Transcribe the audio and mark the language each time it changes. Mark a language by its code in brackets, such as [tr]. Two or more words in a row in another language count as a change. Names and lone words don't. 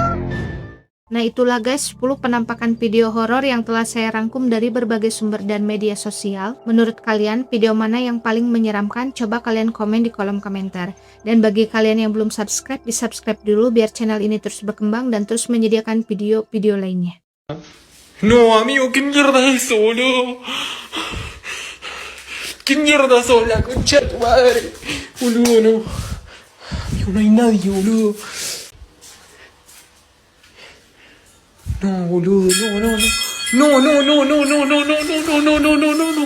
[id] Nah itulah guys 10 penampakan video horor yang telah saya rangkum dari berbagai sumber dan media sosial. Menurut kalian video mana yang paling menyeramkan? Coba kalian komen di kolom komentar. Dan bagi kalian yang belum subscribe, di subscribe dulu biar channel ini terus berkembang dan terus menyediakan video-video lainnya. [es] No, amigo, ¿qué mierda es eso, boludo? ¿Qué mierda sos, la concha de tu madre? Boludo, no. Amigo, no hay nadie, boludo. No, boludo, no, no, no. No, no, no, no, no, no, no, no, no, no, no, no, no.